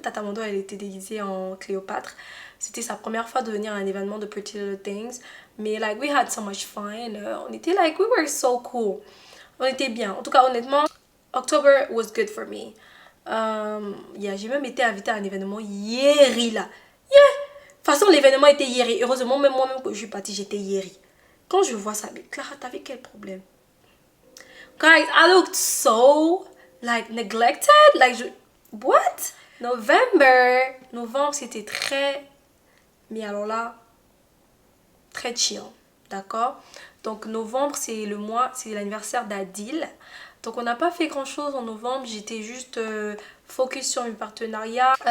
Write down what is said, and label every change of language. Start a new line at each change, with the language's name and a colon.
French: Tata Mondo elle était déguisée en Cléopâtre. C'était sa première fois de venir à un événement de Pretty Little Things.
English: Mais like we had so much fun. On était like we were so cool.
French: On était bien. En tout cas honnêtement,
English: October was good for me.
French: Yeah, j'ai même été invitée à un événement hier là. Yeah. De toute façon l'événement était hier. Heureusement même moi-même que je suis partie j'étais hier. Quand je vois ça, mais Clara t'avais quel problème?
English: Guys, I looked so like neglected. Like what?
French: Novembre c'était très, mais alors là, très chill, d'accord? Donc novembre c'est le mois, c'est l'anniversaire d'Adil. Donc on n'a pas fait grand chose en novembre, j'étais juste focus sur mes partenariats.